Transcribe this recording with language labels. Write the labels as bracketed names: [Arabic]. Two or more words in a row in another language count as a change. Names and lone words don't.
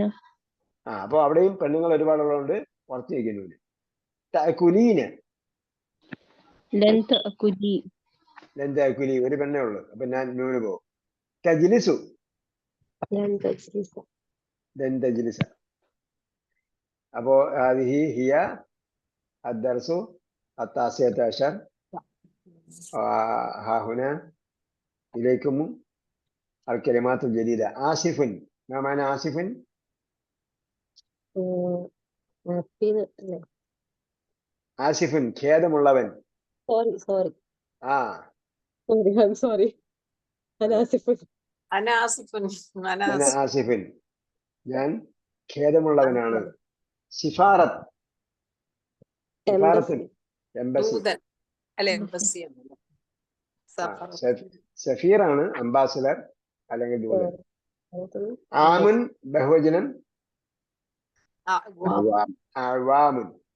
[Malayalam] അപ്പൊ അവിടെയും പെണ്ണുങ്ങൾ ഒരുപാടുള്ളതുകൊണ്ട് ഉറച്ചു വയ്ക്കുന്നു. [Arabic] തഅകുലീന. لن تأكلي. لن تأكلي. [Malayalam] ഒരു പെണ്ണേ ഉള്ളൂ, അപ്പൊ ഞാൻ നൂന് പോകും. [Arabic] തജ്ലിസു. لن تجلسي. لن تجلسي. അപ്പോ هذه هي الدرس 19. ها هنا إليكم الكلمات الجديدة. آسف. ما معنى آسف؟ آسف ഖേദമുള്ളവൻ. [English] sorry. I'm sorry. [Arabic] أنا آسف. [Malayalam] ഞാൻ ഖേദമുള്ളവനാണ്. സിഫാറത്ത്. സഫീറാണ്, അംബാസിഡർ അല്ലെങ്കിൽ ദൂതൻ. ആമുൻ ബഹുവചനം അവാമുൻ.